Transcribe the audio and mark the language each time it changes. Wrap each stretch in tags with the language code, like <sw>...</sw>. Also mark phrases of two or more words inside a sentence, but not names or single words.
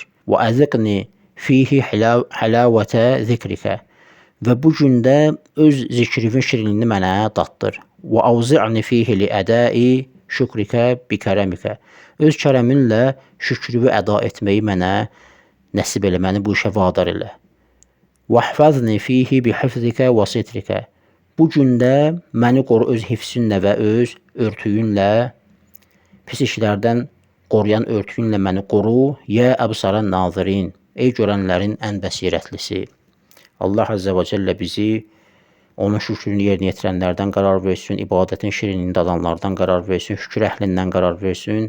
<ar>وأذقني فيه حلاوة ذكرك.</ar> <az>Və bu gündə öz zikrivin şirinliğini mənə datdır.</az> <ar>وأوزعني فيه لأداء شكرك بكرمك.</ar> <az>Öz kərəminlə şükrüvü əda etməyi mənə nəsib elə, məni bu işə vadar elə.</az> <ar>وَحْفَظْنِ فِيهِ بِحِفْظِكَ وَسِتْرِكَ.</ar> <az>Bu gündə məni qoru öz hifzinlə və öz örtüyünlə, pis işlərdən qoruyan örtüyünlə məni qoru.</az> <ar>يا أبصر الناظرين,</ar> <az>ey görənlərin ən bəsirətlisi.</az> <ar>الله عز وجل</ar> <az>bizi onun şükrünü yerinə yetirənlərdən qərar versin, ibadətin şirinliğini dadanlardan qərar versin, şükür əhlindən qərar versin.</az>